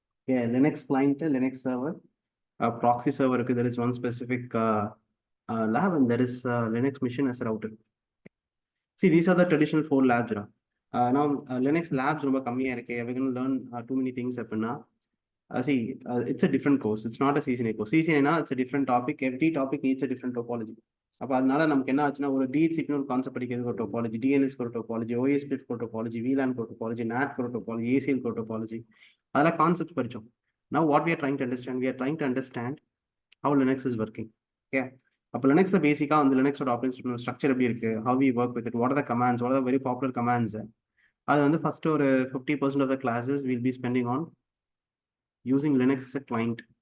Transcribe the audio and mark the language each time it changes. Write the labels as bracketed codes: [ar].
[en] Yeah, Linux client, Linux server, proxy server, there is one specific lab, and there is Linux machine as a router. See, these are the traditional 4 labs. Now, Linux labs, we're going to learn too many things. See, it's a different course. It's not a CCNA course. CCNA, it's a different topic. Every topic needs a different topology. [ta] அப்போ அதனால நமக்கு என்ன ஆச்சுன்னா ஒரு DHCP ஒரு concept படிக்கிறதுக்கு ஒரு topology, DNS ஒரு டோபாலஜி, OSPF ஒரு டோபாலஜி, VLAN ஒரு டோபாலஜி, NAT ஒரு டோபாலஜி, ACL ஒரு டோபாலஜி, அதெல்லாம் கான்செப்ட் படித்தோம். [en] Now what we are trying to understand, how Linux is working. Okay. [ta] அப்போ Linuxல பேசிக்காக வந்து Linuxோட ஆப்ரேட்டிங் ஸ்ட்ரக்சர் எப்படி இருக்கு, [en] how we work with it, what are the commands, what are the very popular commands. [ta] அது வந்து first ஒரு [en] 50% of the classes we'll be spending on using Linux as a client.